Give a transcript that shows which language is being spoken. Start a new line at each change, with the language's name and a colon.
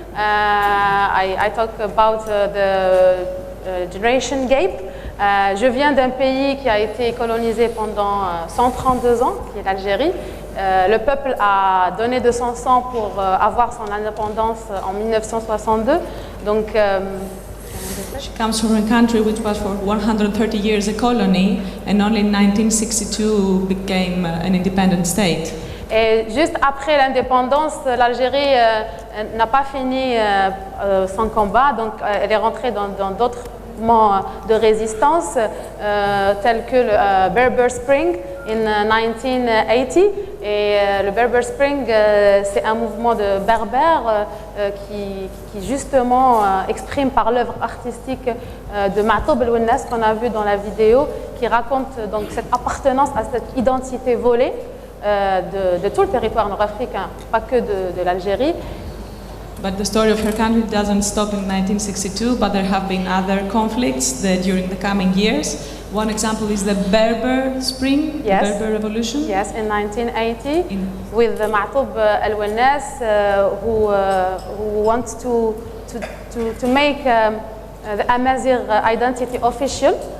English: I talk about the generation gap.
French: Je viens d'un pays qui a été colonisé pendant 132 ans, qui est l'Algérie. Le peuple a donné de son sang pour avoir son indépendance en 1962. Donc,
English: she comes from a country which was for 130 years a colony and only in 1962 became an independent state.
French: Et juste après l'indépendance, l'Algérie n'a pas fini son combat, donc elle est rentrée dans d'autres mouvements de résistance tels que le Berber Spring en 1980. Et le Berber Spring, c'est un mouvement de berbères qui justement exprime par l'œuvre artistique de Ma'toub el-Wennes qu'on a vu dans la vidéo, qui raconte donc cette appartenance à cette identité volée de tout le territoire nord-africain, pas que de l'Algérie.
English: But the story of her country doesn't stop in 1962, but there have been other conflicts during the coming years. One example is the Berber Spring, yes. The Berber Revolution. Yes, in 1980, with Ma'toub el-Wennes, who wants to make the Amazigh identity official.